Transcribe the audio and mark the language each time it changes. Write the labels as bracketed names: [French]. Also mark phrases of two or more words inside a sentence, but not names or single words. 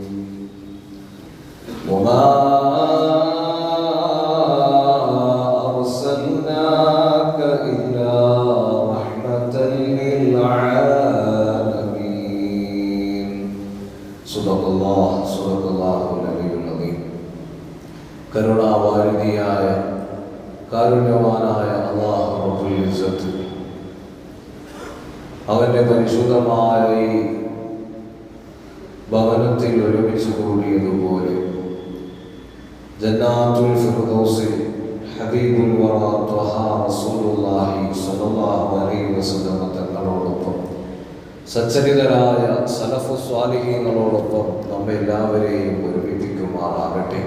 [Arabic] وما أرسلناك إلا رحمة للعالمين. صدق الله العلي العظيم. [Malayalam] കരുണാവാരിധിയായ കാരുണ്യവാനായ അല്ലാഹു [Arabic] رب العزة [Malayalam] അവന്റെ പരിശുദ്ധമായ ഈ ഭവനത്തിൽ ഒരുമിച്ച് കൂടിയതുപോലെ ജന്നാത്തുൽ ഫിർദൗസിൽ [Arabic] حبيب الورى طه رسول الله صلى الله عليه وسلم [Malayalam] തങ്ങളോടൊപ്പം സച്ചരിതരായ സലഫു സ്വാലിഹീങ്ങളോടൊപ്പം നമ്മെ എല്ലാവരെയും ഒരുമിപ്പിക്കുമാറാകട്ടെ.